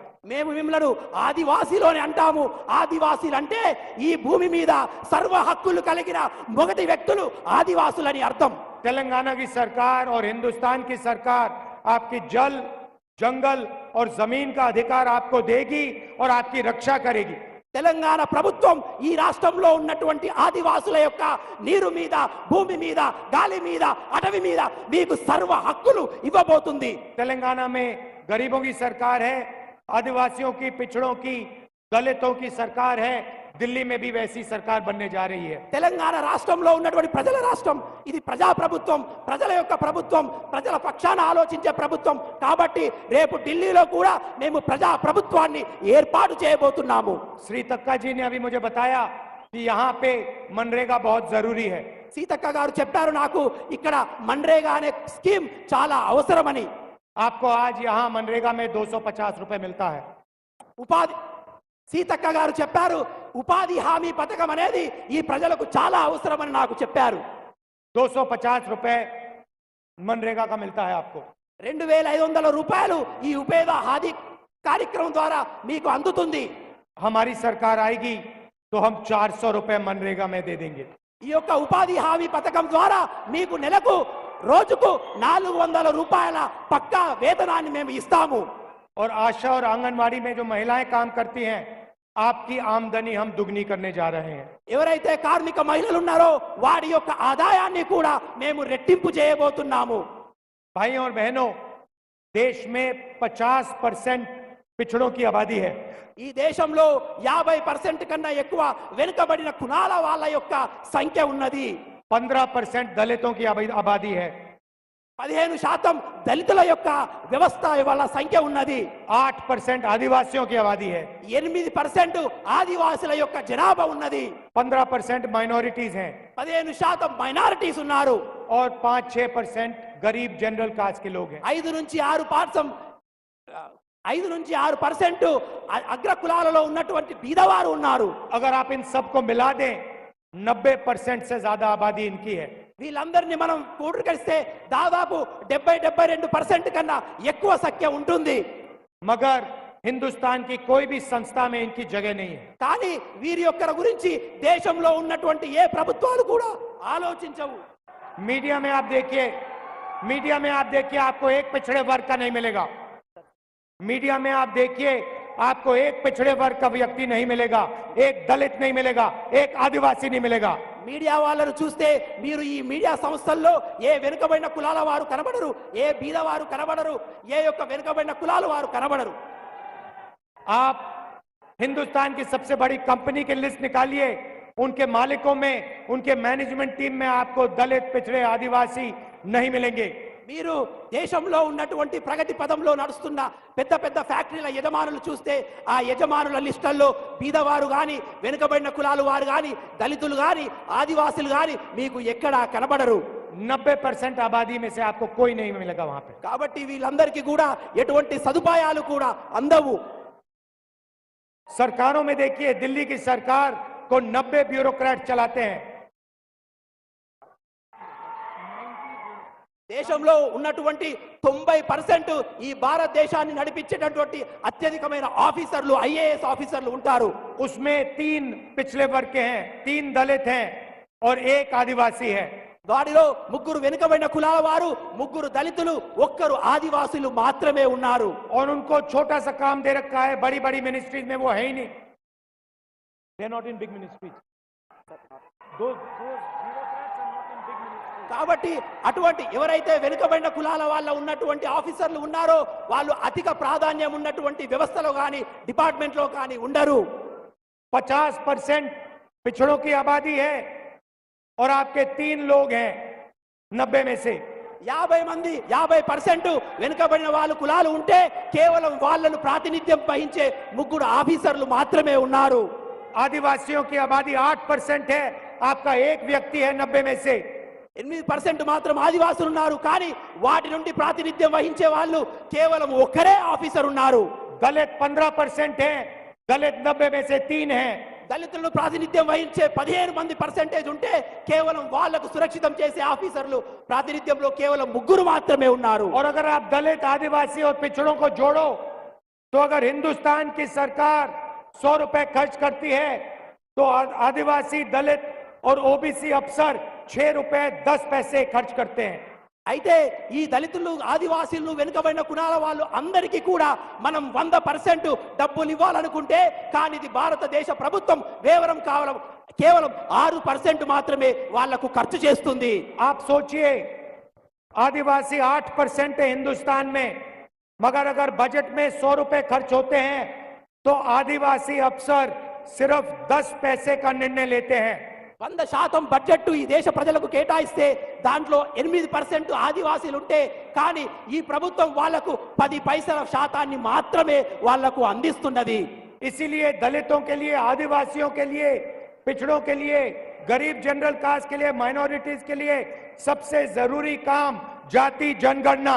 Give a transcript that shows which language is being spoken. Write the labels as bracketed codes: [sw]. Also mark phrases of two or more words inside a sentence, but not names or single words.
[te] మేము మిమ్మలను ఆదివాసీలోనే అంటాము। ఆదివాసీలు అంటే ఈ భూమి మీద సర్వ హక్కులు కలిగిన మొదటి వ్యక్తులు ఆదివాసులని అర్థం। [hi] तेलंगाना की सरकार और हिंदुस्तान की सरकार आपकी जल, जंगल और जमीन का अधिकार आपको देगी और आपकी रक्षा करेगी। [te] తెలంగాణ ప్రభుత్వం ఈ రాష్ట్రంలో ఉన్నటువంటి ఆదివాసుల యొక్క నీరు మీద, భూమి మీద, గాలి మీద, అటవీ మీద మీకు సర్వ హక్కులు ఇవ్వబోతుంది। [hi] तेलंगाना में गरीबों की सरकार है, आदिवासियों की, पिछड़ों की, दलितों की सरकार है। दिल्ली में भी वैसी सरकार बनने जा रही है। [te] తెలంగాణ రాష్ట్రంలో ఉన్నటువంటి ప్రజల రాష్ట్రం, ఇది ప్రజా ప్రభుత్వం, ప్రజల యొక్క ప్రభుత్వం, ప్రజల పక్షాన ఆలోచించే ప్రభుత్వం కాబట్టి రేపు ఢిల్లీలో కూడా మేము ప్రజా ప్రభుత్వాన్ని ఏర్పాటు చేయబోతున్నాము। [hi] श्री तक्का जी ने अभी मुझे बताया कि यहाँ पे मनरेगा बहुत जरूरी है। [te] సీతక్క గారు చెప్పారు నాకు ఇక్కడ మన్రేగా అనే స్కీమ్ చాలా అవసరమని। [hi] आपको आज यहाँ मनरेगा में 250 रुपए मिलता है। [te] ఉపాధి సీతక్క గారు చెప్పారు ఉపాధి హామీ పథకం అనేది ఈ ప్రజలకు చాలా అవసరమని నాకు చెప్పారు। [hi] 250 रुपए मनरेगा का मिलता है आपको। [te] 2500 రూపాయలు ఈ ఉపాధి హామీ కార్యక్రమం ద్వారా మీకు అందుతుంది। [hi] हमारी सरकार आएगी तो हम 400 रुपए मनरेगा में दे देंगे। [te] ఈ యొక్క ఉపాధి హామీ పథకం ద్వారా మీకు నెలకు రోజుకు 400 రూపాయల పక్కా వేతనాన్ని మేము ఇస్తాము। [hi] और आशा और आंगनवाड़ी में जो महिलाएं काम करती हैं, आपकी आमदनी हम दुगनी करने जा रहे हैं। [te] ఎవరైతే కార్మిక మహిళలు ఉన్నారో వారి యొక్క ఆదాయాన్ని కూడా మేము రెట్టింపు చేయబోతున్నాము। [hi] भाइयों और बहनों, देश में 50% पिछड़ों की आबादी है। [te] ఈ దేశంలో 50% కన్నా ఎక్కువ వెనుకబడిన కులాల వాళ్ళ యొక్క సంఖ్య ఉన్నది। [hi] 15% दलितों की आबादी है। [te] 15% దళితుల యొక్క వ్యవస్థ వాళ్ళ సంఖ్య ఉన్నది। [hi] 8% आदिवासियों की आबादी है। [te] 8% ఆదివాసుల యొక్క జనాభా ఉన్నది। [hi] 15% माइनॉरिटीज हैं [te] 15% మైనారిటీస్ ఉన్నారు। [hi] और 5-6% गरीब [en] general caste [hi] के लोग हैं। [te] 5-6% అగ్ర కులాలలో ఉన్నటువంటి బీదవారు ఉన్నారు। [hi] अगर आप इन सबको मिला दें, 90% से ज्यादा आबादी इनकी है। [te] వీళ్ళందరినీ మనం కూడగలిస్తే దాదాపు 70-72% కన్నా ఎక్కువ సంఖ్య ఉంటుంది। [hi] मगर हिंदुस्तान की कोई भी संस्था में इनकी जगह नहीं है। [te] కానీ వీరి యొక్క గురించి దేశంలో ఉన్నటువంటి ఏ ప్రభుత్వాలు కూడా ఆలోచించవు। [hi] मीडिया में आप देखिए, आपको एक पिछड़े वर्ग का नहीं मिलेगा। मीडिया में आप देखिए, आपको एक पिछड़े वर्ग का व्यक्ति नहीं मिलेगा, एक दलित नहीं मिलेगा, एक आदिवासी नहीं मिलेगा। [te] మీడియా వాళ్ళను చూస్తే మీరు ఈ మీడియా సంస్థల్లో ఏ వెనుకబడిన కులాల వారు కనబడరు, ఏ బీదవారు కనబడరు, ఏ యొక్క వెనుకబడిన కులాల వారు కనబడరు। [hi] आप हिंदुस्तान की सबसे बड़ी कंपनी की लिस्ट निकालिए, उनके मालिकों में, उनके [en] management team [hi] में आपको दलित, पिछड़े, आदिवासी नहीं मिलेंगे। [te] మీరు దేశంలో ఉన్నటువంటి ప్రగతి పదంలో నడుస్తున్న పెద్ద పెద్ద ఫ్యాక్టరీల యజమానులు చూస్తే ఆ యజమానుల లిస్టుల్లో బీదవారు గాని, వెనుకబడిన కులాలు వారు గాని, దళితులు గాని, ఆదివాసులు గాని మీకు ఎక్కడా కనబడరు। [hi] 90% आबादी में से आपको कोई नहीं मिलेगा वहां पे। [te] కాబట్టి వీళ్ళందరికీ కూడా ఎటువంటి సదుపాయాలు కూడా అందవు। [hi] सरकारों में देखिए, दिल्ली की सरकार को 90 ब्यूरोक्रेट चलाते हैं। [te] దేశంలో ఉన్నటువంటి 90% ఈ భారతదేశాన్ని నడిపించేటటువంటి అత్యధికమైన ఆఫీసర్లు ఐఏఎస్ ఆఫీసర్లు ఉంటారు. [hi] उसमें 3 पिछड़े वर्ग के हैं, 3 दलित हैं और 1 आदिवासी है. [te] వారిలో ముగ్గురు వెనుకబడిన కులాల వారు, ముగ్గురు దళితులు, ఒక్కరు ఆదివాసులు మాత్రమే ఉన్నారు. [hi] और उनको छोटा सा काम दे रखा है, बड़ी बड़ी मिनिस्ट्रीज में वो है ही नहीं. [en] They are not in big ministries. Those bureaucrats are not in big ministries. [te] కాబట్టి అటువంటి ఎవరైతే వెనుకబడిన కులాల వాళ్ళ ఉన్నటువంటి ఆఫీసర్లు ఉన్నారో వాళ్ళు అధిక ప్రాధాన్యం ఉన్నటువంటి వ్యవస్థలో కానీ డిపార్ట్మెంట్లో కానీ ఉండరు. [hi] 50% पिछड़ों की आबादी है और आपके 3 लोग हैं 90 में से. [te] 50% వెనుకబడిన వాళ్ళు కులాలు ఉంటే కేవలం వాళ్ళను ప్రాతినిధ్యం వహించే ముగ్గురు ఆఫీసర్లు మాత్రమే ఉన్నారు. [hi] आदिवासियों की आबादी 8% है, आपका 1 व्यक्ति है 90 में से. [te] 8% మాత్రం ఆదివాసులు ఉన్నారు, కానీ వాటి నుండి ప్రాతినిధ్యం వహించే వాళ్ళు కేవలం ఒక్కరే ఆఫీసర్ ఉన్నారు. [hi] दलित 15% है, दलित 90 में से 3 हैं. [te] దళితులను ప్రాతినిధ్యం వహించే 15% ఉంటే కేవలం వాళ్లకు సురక్షితం చేసే ఆఫీసర్లు ప్రాతినిధ్యంలో కేవలం ముగ్గురు మాత్రమే ఉన్నారు. [hi] और अगर आप दलित, आदिवासी और पिछड़ों को जोड़ो तो अगर हिंदुस्तान की सरकार 100 रुपए खर्च करती है तो आदिवासी, दलित और ओबीसी अफसर 6 रुपए 10 पैसे खर्च करते हैं. [te] అయితే ఈ దళితులు, ఆదివాసీలు, వెనుకబడిన కులాల వాళ్ళు అందరికీ కూడా మనం 100% డబ్బులు ఇవ్వాలనుకుంటే కానీ ఇది భారతదేశ ప్రభుత్వం కేవలం 6% మాత్రమే వాళ్లకు ఖర్చు చేస్తుంది. [hi] आप सोचिए, आदिवासी 8% है हिंदुस्तान में, मगर अगर बजट में 100 रुपए खर्च होते हैं तो आदिवासी अफसर सिर्फ 10 पैसे का निर्णय लेते हैं. [te] 100% బడ్జెట్ ఈ దేశ ప్రజలకు కేటాయిస్తే దాంట్లో 8% ఆదివాసీలు ఉంటే కానీ ఈ ప్రభుత్వం వాళ్లకు 10 పైసల శాతాన్ని మాత్రమే వాళ్లకు అందిస్తున్నది. [hi] इसीलिए दलितों के लिए, आदिवासियों के लिए, पिछड़ों के लिए, गरीब [en] general caste [hi] के लिए, माइनॉरिटीज के लिए सबसे जरूरी काम जाति जनगणना.